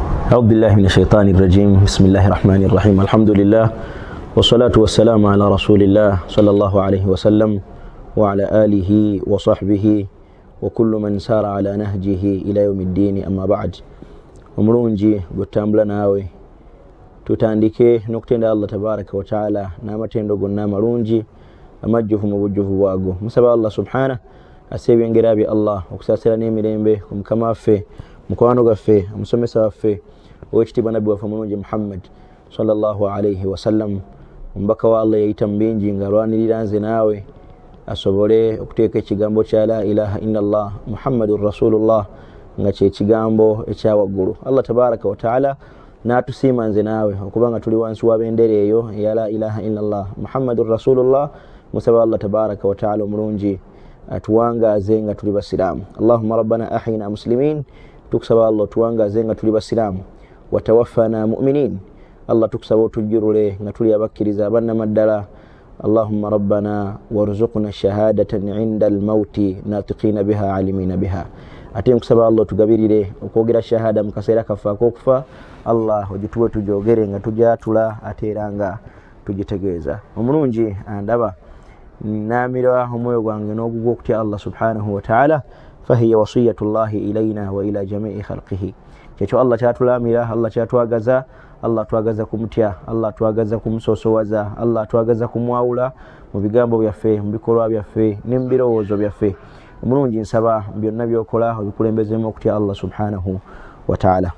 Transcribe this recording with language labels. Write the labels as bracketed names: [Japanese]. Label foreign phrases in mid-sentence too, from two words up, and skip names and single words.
[Arabic] أعوذ بالله من الشيطان الرجيم. بسم الله الرحمن الرحيم. الحمد لله والصلاة والسلام على رسول الله صلى الله عليه وسلم وعلى آله وصحبه وكل من سار على نهجه إلى يوم الدين. أما بعد، [Ganda] omulungi gutambula naawe tutandike n'okutenda [Arabic] الله تبارك وتعالى [Ganda] n'amatendo gonna amalungi amajjuvu mu bujjuvu bwago. Musaba [Arabic] الله سبحانه [Ganda] asebyengera bya Allah okusasira n'emirembe ku mukama waffe, mukwano gaffe, omusomesa waffe owekitiibwa nabbi waffe omulungi Muhammad [Arabic] صلى الله عليه وسلم, [Ganda] omubaka wa Allah yayita mu bingi ng'alwanirira nze naawe asobole okuteeka ekigambo kya [Arabic] لا إله إلا الله محمد رسول الله [Ganda] nga kye kigambo ekya waggulu. [Arabic] الله تبارك وتعالى [Ganda] n'atusiima nze naawe okuba nga tuli wansi wa bendera eyo ya [Arabic] لا إله إلا الله محمد رسول الله. [Ganda] Musaba [Arabic] الله تبارك وتعالى [Ganda] omulungi atuwangaaze nga tuli basiraamu. [Arabic] اللهم ربنا أحيينا مسلمين, [Ganda] tukusaba Allah tuwangaaze nga tuli basiraamu. [Arabic] وتوفنا مؤمنين, [Ganda] Allah tukusaba otujjurule nga tuli abakkiriza abannamaddala. [Arabic] اللهم ربنا ارزقنا شهادة عند الموت ناطقين بها عالمين بها. [Ganda] Ate nkusaba Allah tugabirire okwogera shahada mu kaseera kaffe ak'okufa. Allah ogituwe tujogere nga tujatula ate era nga tugitegeeza. Omulungi andaba namira omwoyo gwange n'ogugwa okutya [Arabic] الله سبحانه وتعالى فهي وصية الله إلينا وإلى جميع خلقه. [Ganda] Kyekyo Allah kyatulamira, Allah kyatwagaza, Allah twagaza kumutya, Allah twagaza kumusosowaza, Allah twagaza kumwawula mu bigambo byaffe, mu bikolwa byaffe ne mu birowoozo byaffe. Omulungi nsaba byonna byokola obikulembezemu okutya [Arabic] الله سبحانه وتعالى.